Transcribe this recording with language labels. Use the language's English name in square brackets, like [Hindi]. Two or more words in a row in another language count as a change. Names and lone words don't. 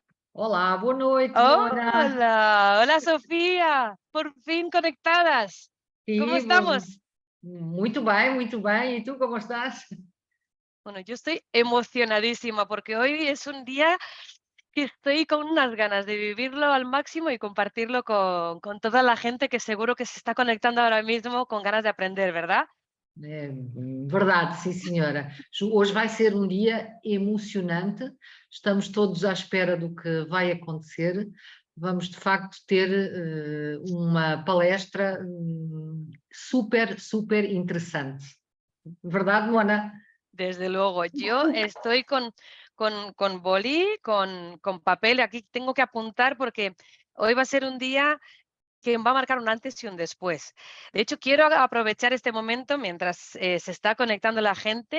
[Portuguese] Olá, boa noite, Mona. [Spanish] Hola, hola Sofía, por fin conectadas. ¿Cómo [Portuguese] Viva, [Spanish] estamos? [Portuguese] muito bem, muito bem. E tu como estás? [Spanish] Bueno, yo estoy emocionadísima porque hoy es un día que estoy con unas ganas de vivirlo al máximo y compartirlo con toda la gente que seguro que se está conectando ahora mismo con ganas de aprender, ¿verdad? [Portuguese] É verdade, sim, senhora. Hoje vai ser um dia emocionante. Estamos todos à espera do que vai acontecer. Vamos, de facto, ter uma palestra super, super interessante. Verdade, Mona? [Spanish] Desde luego, yo estoy con boli, con papel, aquí tengo que apuntar porque hoy va a ser un día que va a marcar un antes y un después. De hecho, quiero aprovechar este momento mientras se está conectando la gente.